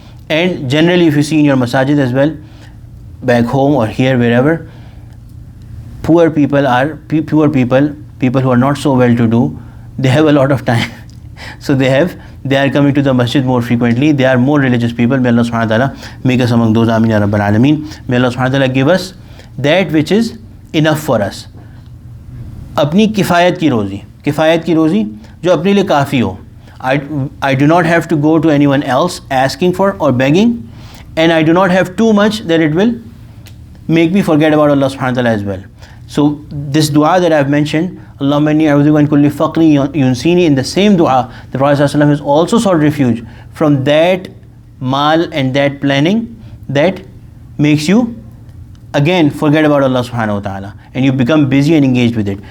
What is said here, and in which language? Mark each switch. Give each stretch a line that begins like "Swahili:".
English: And generally, if you see in your masajid as well, back home or here, wherever, poor people who are not so well to do, they have a lot of time. So they are coming to the masjid more frequently. They are more religious people. May Allah subhanahu wa ta'ala make us among those. Ameen ya Rabbal Alameen. May Allah subhanahu wa ta'ala give us that which is enough for us.
Hindi: अपनी किफ़ायत की रोज़ी जो अपने लिए काफ़ी हो.
English: I do not have to go to anyone else asking for or begging, and I do not have too much that it will make me forget about Allah subhanahu wa ta'ala as well. So this dua that I have mentioned,
Arabic: Allahumma inni a'udhu bika min kulli faqri yunsini,
English: in the same dua the Prophet ﷺ has also sought refuge from that mal and that planning that makes you again forget about Allah subhanahu wa ta'ala, and you become busy and engaged with it.